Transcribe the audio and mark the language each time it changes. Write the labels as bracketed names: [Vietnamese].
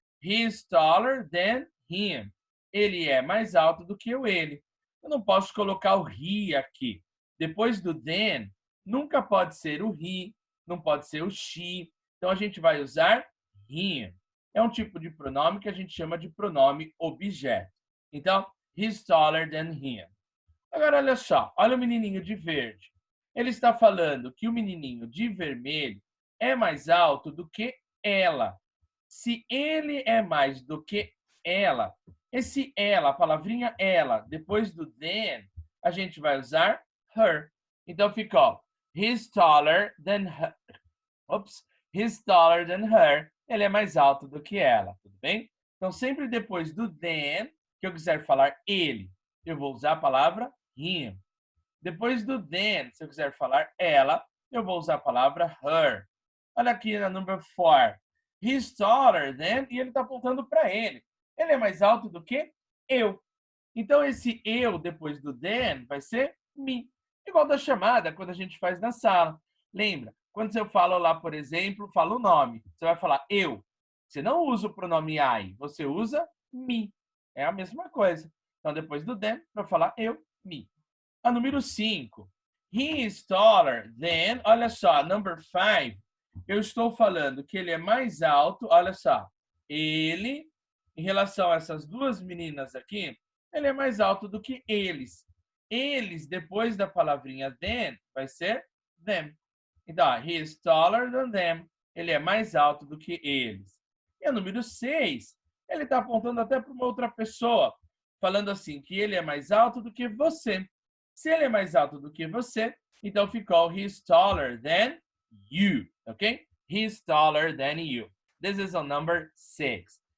[English] He's taller than him. [Portuguese] Ele é mais alto do que o ele. Eu não posso colocar o he aqui. Depois do then, nunca pode ser o he, não pode ser o she. Então, a gente vai usar him. É um tipo de pronome que a gente chama de pronome objeto. [English] Então, he's taller than him. [Portuguese] Agora, olha só. Olha o menininho de verde. Ele está falando que o menininho de vermelho é mais alto do que ela. Se ele é mais do que ela, esse ela, a palavrinha ela, depois do then, a gente vai usar her. Então, ficou [English] he's taller than her. [Portuguese] Oops. [English] He's taller than her. [Portuguese] Ele é mais alto do que ela, tudo bem? Então, sempre depois do than, que eu quiser falar ele, eu vou usar a palavra him. Depois do than, se eu quiser falar ela, eu vou usar a palavra her. Olha aqui na number 4. [English] He's taller than, [Portuguese] e ele está apontando para ele. Ele é mais alto do que eu. Então, esse eu depois do than vai ser me. Igual da chamada, quando a gente faz na sala. Lembra? Quando eu falo lá, por exemplo, falo o nome. Você vai falar eu. Você não usa o pronome I, você usa me. É a mesma coisa. Então, depois do than, para falar eu, me. A número 5. [English] He is taller than, [Portuguese] olha só, [English] number 5. [Portuguese] Eu estou falando que ele é mais alto, olha só. Ele, em relação a essas duas meninas aqui, ele é mais alto do que eles. Eles, depois da palavrinha than, vai ser them. [English] Então, he is taller than them. [Portuguese] Ele é mais alto do que eles. E a número 6, ele está apontando até para uma outra pessoa, falando assim, que ele é mais alto do que você. Se ele é mais alto do que você, então ficou [English] he is taller than you, ok? He is taller than you. This is a number 6.